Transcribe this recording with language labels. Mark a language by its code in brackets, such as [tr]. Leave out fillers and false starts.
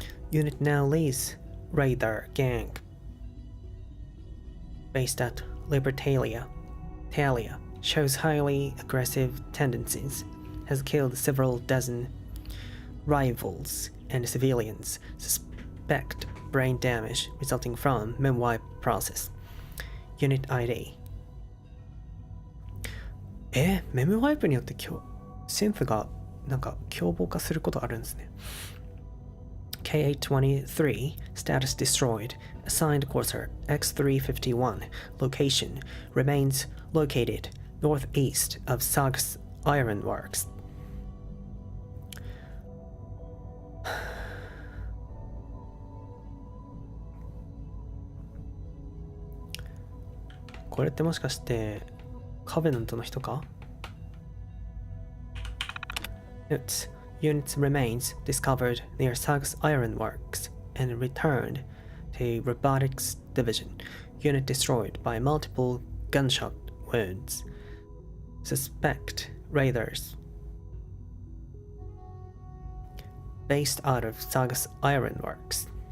[en] Unit now leads radar gang based at Libertalia. Shows highly aggressive tendencies. Has killed several dozen rivals and civilians. Suspect brain damage resulting from mem-wipe process. Unit ID. [ja] メムワイプによってセンフがなんか凶暴化することあるんですね。 [en] K823 status destroyed. Assigned cursor X351. Location remains located northeast of Sagas Ironworks. [ja] これってもしかしてカベナントの人か？ [en] Notes. Unit's remains discovered near Sagas Ironworks and returned to Robotics Division. Unit destroyed by multiple gunshot wounds. Suspect raiders based out of Sagas Ironworks.